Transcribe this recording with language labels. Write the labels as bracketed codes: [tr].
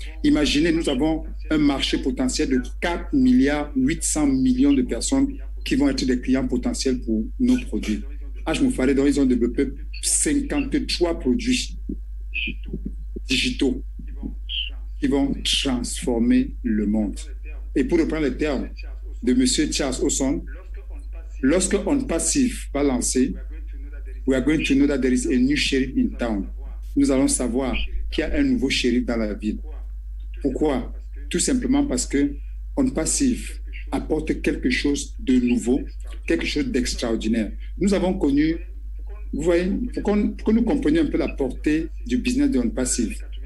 [fr] Imaginez, nous avons un marché potentiel de 4 milliards 800 millions de personnes qui vont être des clients potentiels pour nos produits. H. Moufaré, ils ont développé 53 produits digitaux qui vont transformer le monde. Et pour reprendre les termes de M. [en] Charles Osson, [fr] lorsque On Passive va lancer, [en] we are going to know that there is a new sheriff in town. [fr] Nous allons savoir qu'il y a un nouveau shérif dans la ville. Pourquoi? Tout simplement parce que On Passive apporte quelque chose de nouveau, quelque chose d'extraordinaire. Nous avons connu, vous voyez, pour que nous comprenions un peu la portée du business de OnePassive.